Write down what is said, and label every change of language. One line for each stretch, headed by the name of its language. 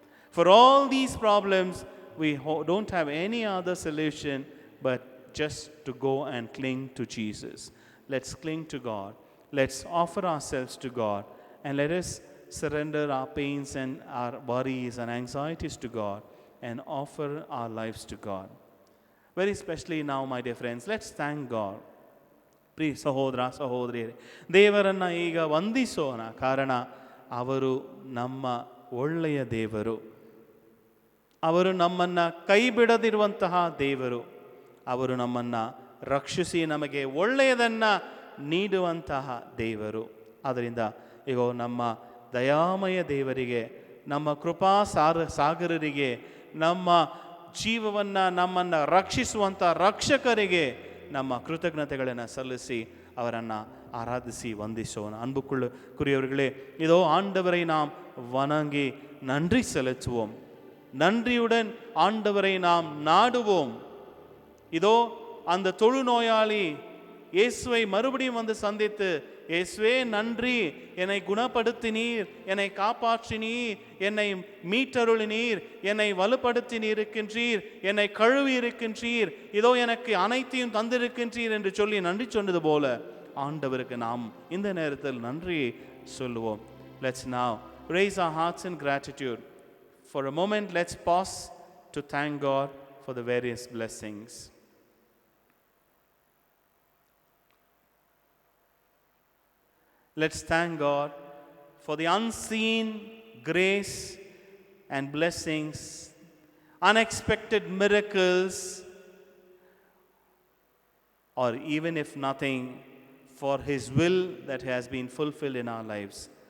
English: For all these problems, we don't have any other solution but just to go and cling to Jesus. Let's cling to God. Let's offer ourselves to God, and let us surrender our pains and our worries and anxieties to God and offer our lives to God. Very especially now, my dear friends, let's thank God.
Kannada: ಪ್ರಿಯ ಸಹೋದರ ಸಹೋದರಿಯರೇ, ದೇವರನ್ನು ಈಗ ವಂದಿಸೋಣ. ಕಾರಣ ಅವರು ನಮ್ಮ ಒಳ್ಳೆಯ ದೇವರು. ಅವರು ನಮ್ಮನ್ನು ಕೈ ಬಿಡದಿರುವಂತಹ ದೇವರು. ಅವರು ನಮ್ಮನ್ನು ರಕ್ಷಿಸಿ ನಮಗೆ ಒಳ್ಳೆಯದನ್ನು ನೀಡುವಂತಹ ದೇವರು. ಆದ್ದರಿಂದ ಈಗ ನಮ್ಮ ದಯಾಮಯ ದೇವರಿಗೆ, ನಮ್ಮ ಕೃಪಾ ಸಾಗರರಿಗೆ, ನಮ್ಮ ಜೀವವನ್ನು ನಮ್ಮನ್ನು ರಕ್ಷಿಸುವಂಥ ರಕ್ಷಕರಿಗೆ ನಮ್ಮ ಕೃತಜ್ಞತೆಗಳನ್ನು ಸಲ್ಲಿಸಿ ಅವರನ್ನು ஆராதிசி வந்திசோம்.
Tamil: அன்புக்குரியவர்களே, இதோ ஆண்டவரை நாம் வணங்கி நன்றி செலுத்துவோம். நன்றியுடன் ஆண்டவரை நாம் நாடுவோம். இதோ அந்த தொழுநோயாளி இயேசுவை மறுபடியும் வந்து சந்தித்து, இயேசுவே நன்றி, என்னை குணப்படுத்தினீர், என்னை காப்பாற்றினீர், என்னை மீட்டருளினீர், என்னை வலுப்படுத்தினீர் இருக்கின்றீர், என்னை கழுவி இருக்கின்றீர், இதோ எனக்கு அனைத்தையும் தந்திருக்கின்றீர் என்று சொல்லி நன்றி சொன்னது போல ஆண்டவருக்கு நாம் இந்த நேரத்தில் நன்றி சொல்லுவோம்.
English: Let's now raise our hearts in gratitude. For a moment, let's pause to thank God for the various blessings. Let's thank God for the unseen grace and blessings, unexpected miracles, or even if nothing, for His will that has been fulfilled in our lives.